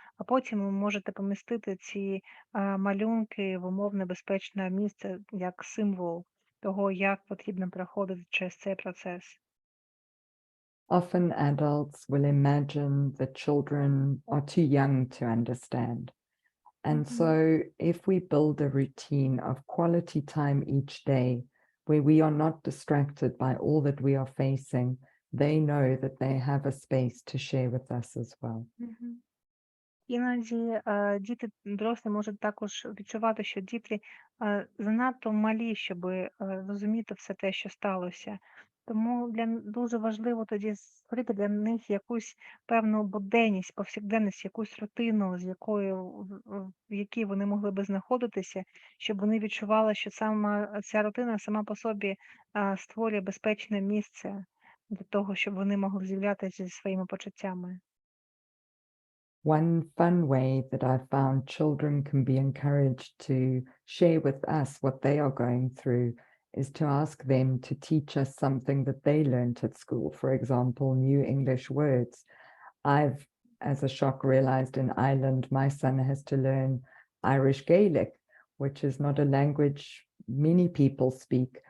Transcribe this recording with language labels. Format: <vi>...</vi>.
<uk>А потім ви можете помістити ці малюнки в умовно безпечне місце як символ того, як потрібно проходити через цей процес.</uk> <en>Often adults will imagine that children are too young to understand. And Мгм. so, if we build a routine of quality time each day where we are not distracted by all that we are facing, they know that they have a space to share with us as well. Мгм.</en> <uk>Іноді діти дорослі можуть також відчувати, що діти занадто малі, щоб розуміти все те, що сталося. Тому дуже важливо тоді створити для них якусь певну буденність, повсякденність, якусь рутину, з якою в якій вони могли би знаходитися, щоб вони відчували, що сама ця рутина сама по собі створює безпечне місце для того, щоб вони могли з'являтися зі своїми почуттями.</uk> <en>One fun way that I found children can be encouraged to share with us what they are going through is to ask them to teach us something that they learned at school. For example, new English words. I've, as a shock, realized in Ireland, my son has to learn Irish Gaelic, which is not a language many people speak.</en>